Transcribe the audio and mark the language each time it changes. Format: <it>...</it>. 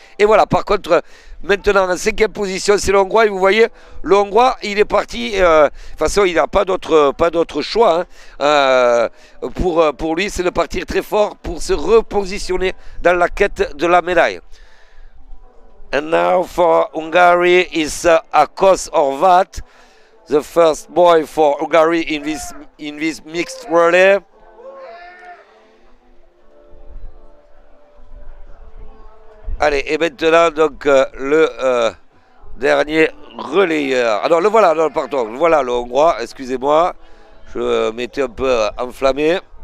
<fr>Et voilà, par contre, maintenant en 5e position, c'est le Hongrois. Et vous voyez, le Hongrois, il est parti. De toute façon, il n'a pas d'autre choix. Hein. Pour lui, c'est de partir très fort pour se repositionner dans la quête de la médaille.</fr> <en>And now for Hungary is Akos Horvat, the first boy for Hungary in this mixed relay.</en> <fr>Allez, et maintenant, donc, le dernier relayeur. Alors, le voilà, non, pardon, voilà le Hongrois, excusez-moi, je m'étais un peu enflammé.</fr>